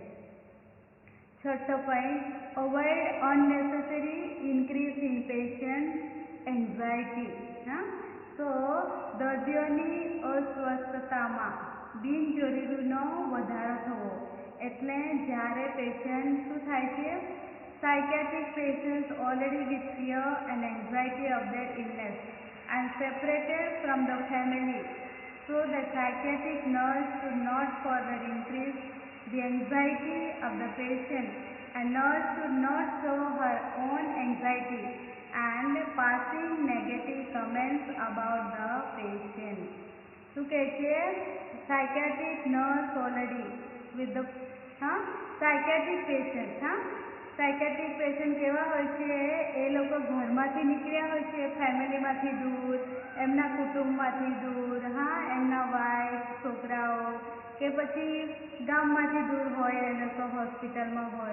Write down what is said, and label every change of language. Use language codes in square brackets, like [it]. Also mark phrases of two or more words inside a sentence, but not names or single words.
[en] છઠ્ઠો પોઈન્ટ, avoid unnecessary increase in patient anxiety. [gu] તો દર્દીઓની અસ્વસ્થતામાં બિનજરૂરીનો વધારો થવો. એટલે જ્યારે પેશન્ટ શું થાય છે, [en] psychiatric patients already with fear and anxiety of their illness and separated from the family. So the psychiatric nurse should not further increase the anxiety of the patient and nurse should not show her own anxiety and passing negative comments about the patient. [gu] શું કહે છે, [en] psychiatric nurse already with the psychiatric [gu] પેશન્ટ કેવા હોય છે, એ લોકો ઘરમાંથી નીકળ્યા હોય છે, ફેમિલીમાંથી દૂર, એમના કુટુંબમાંથી દૂર, એમના વાઈફ છોકરાઓ કે પછી ગામમાંથી દૂર હોય, એ લોકો હોસ્પિટલમાં હોય.